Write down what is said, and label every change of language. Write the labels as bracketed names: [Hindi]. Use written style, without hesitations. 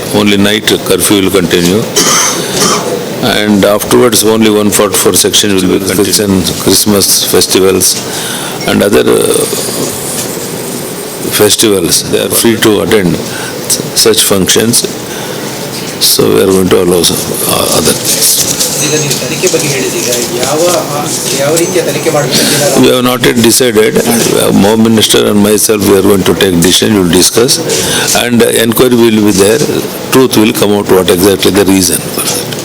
[English] Only night curfew will continue. And afterwards only 144 section will be continued. Christmas festivals and other festivals, they are free to attend such functions. So we are going to allow other things. [Kannada] ಈಗ ನೀವು ತನಿಖೆ ಬಗ್ಗೆ ಹೇಳಿದೀಗ ಯಾವ ರೀತಿಯ ತನಿಖೆ ಮಾಡಬೇಕು? [English] We have not yet decided. Home Minister and myself, we are going to take decision, we will discuss, and enquiry will be there. Truth will come out what exactly the reason for that.